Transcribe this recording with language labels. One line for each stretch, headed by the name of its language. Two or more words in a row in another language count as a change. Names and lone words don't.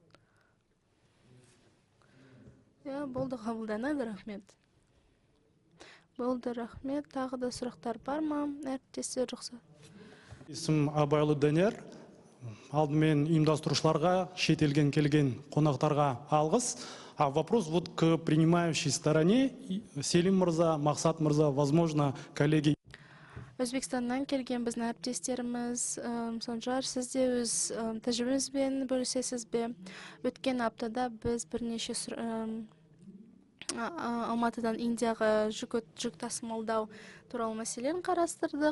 Kazakh: Болды, қабылданады, рахмет. Болды, рахмет. Тағы да сұрақтар бар ма? Әріптестер рұқсат. Есім Абайлы Данияр. Алдымен ұйымдастырушыларға, шетелден келген қонақтарға алғыс.
Russian: А вопрос вот к принимающей стороне. Селим Мырза, Мақсат Мырза, возможно, коллеги.
Kazakh: Өзбекстаннан келген біздің әріптестеріміз, Санжар, сіз де өз тәжірибеңізбен бөлісесіз бе? Өткен аптада біз бірнеше Алматыдан Индияға жүк тасымалдау туралы мәселені қарастырдық.